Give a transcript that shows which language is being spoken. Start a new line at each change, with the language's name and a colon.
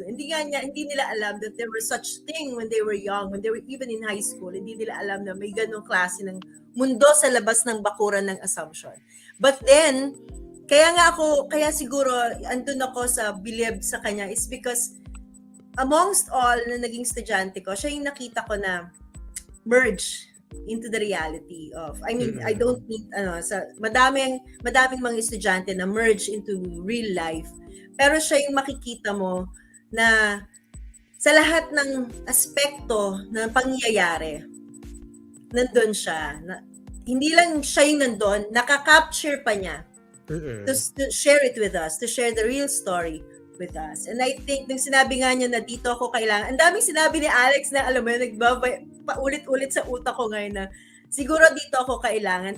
Filipino: Hindi nila alam
English: that there was such thing when they were young, when they were even in high school.
Filipino: Hindi nila alam na may ganong klase ng mundo sa labas ng bakuran ng Assumption. But then, kaya siguro andun ako sa bilib sa kanya
English: is because amongst all
Filipino: na naging estudyante ko, siya yung nakita ko na
English: merge into the reality of, I don't mean,
Filipino: sa madaming mga estudyante na merge into real life. Pero siya yung makikita mo na sa lahat ng aspekto ng pangyayari, nandun siya. Hindi lang siya yung nandun, nakaka-capture pa niya
English: to share it with us, to share the real story with us. And I think,
Filipino: nung sinabi nga niya na dito ako kailangan, ang daming sinabi ni Alex na, alam mo yun, paulit-ulit sa utak ko ngayon na, siguro dito ako kailangan.